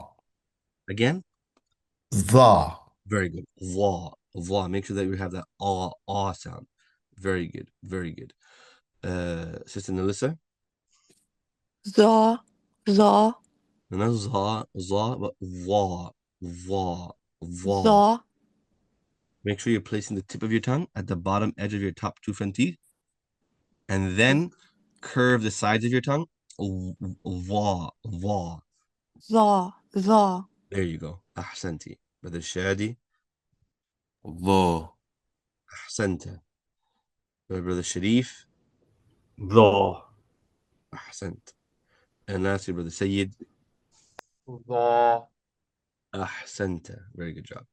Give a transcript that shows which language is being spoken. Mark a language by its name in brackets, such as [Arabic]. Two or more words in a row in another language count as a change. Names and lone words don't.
[English] Again. [Arabic] Tha. [English] Very good. [Arabic] ظا ظا. [English] Make sure that you have that ah sound. Very good. Very good. Sister Melissa. [Arabic] ذا ذا, [English] Not za, but [Arabic] ظا ظا ظا. za, [English] Make sure you're placing the tip of your tongue at the bottom edge of your top two front teeth. And then curve the sides of your tongue. [Arabic] ظا ظا. ذا ذا, [English] There you go. Ahsanti. Brother Shadi. [Arabic] ضو Ahsanta. [English] Brother Sharif. [Arabic] ضا Ahsant. [English] And lastly, Brother Sayyid. Ahsanta. Very good job.